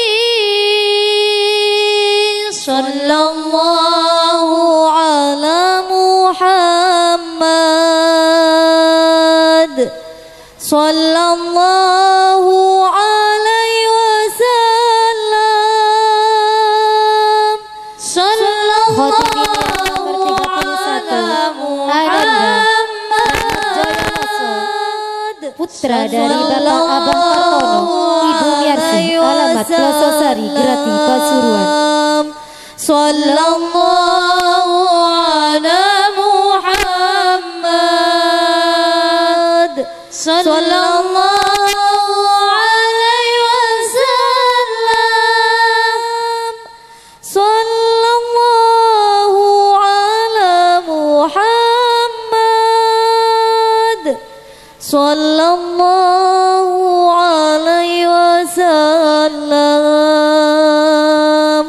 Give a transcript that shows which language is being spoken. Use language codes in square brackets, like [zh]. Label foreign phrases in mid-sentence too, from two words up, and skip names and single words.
[ar] صلى الله على محمد، صلى الله عليه وسلم، صلى الله على محمد, [id] putra dari Bapak Abang Kartono, Ibu Miarsi, alamat Lososari, Grati, Pasuruan. [ar] صلى الله على محمد، صلى الله عليه وسلم, صلى الله على محمد، صلى الله عليه وسلم.